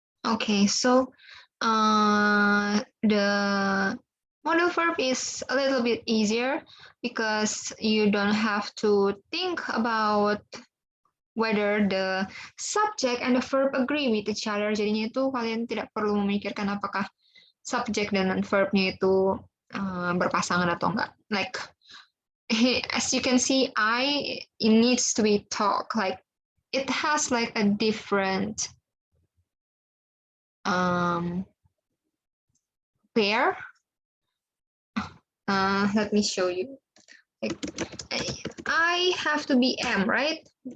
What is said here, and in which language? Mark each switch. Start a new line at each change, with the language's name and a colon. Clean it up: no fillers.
English: okay, so the modal verb is a little bit easier because you don't have to think about whether the subject and the verb agree with each other.
Indonesian: Jadinya itu kalian tidak perlu memikirkan apakah subjek dan verbnya itu berpasangan atau enggak.
English: Like, as you can see, it needs to be talk. Like, it has like a different pair. Let me show you. Like, I have to be am, right?